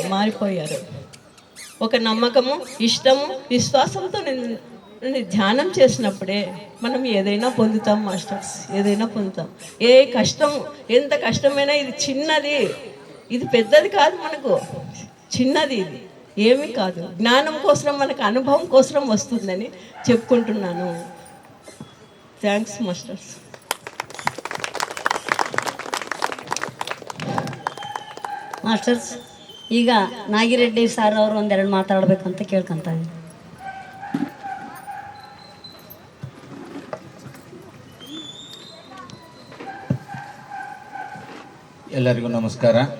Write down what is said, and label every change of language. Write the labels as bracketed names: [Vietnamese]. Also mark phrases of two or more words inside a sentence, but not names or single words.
[Telugu] ఒక నమ్మకము, ఇష్టము, విశ్వాసంతో నేను ధ్యానం చేసినప్పుడే మనం ఏదైనా పొందుతాం మాస్టర్స్, ఏదైనా పొందుతాం. ఏ కష్టం, ఎంత కష్టమైనా ఇది చిన్నది, ఇది పెద్దది కాదు, మనకు చిన్నది, ఇది ఏమీ కాదు. జ్ఞానం కోసం, మనకు అనుభవం కోసం వస్తుందని చెప్పుకుంటున్నాను. [English] thanks masters. [Kannada] ಮಾಸ್ಟರ್ಸ್, ಈಗ ನಾಗಿರೆಡ್ಡಿ ಸರ್ ಅವರು ಒಂದೆರಡು ಮಾತಾಡಬೇಕಂತ ಕೇಳ್ಕೊಂತ ಇದ್ದೀನಿ. ಎಲ್ಲರಿಗೂ ನಮಸ್ಕಾರ.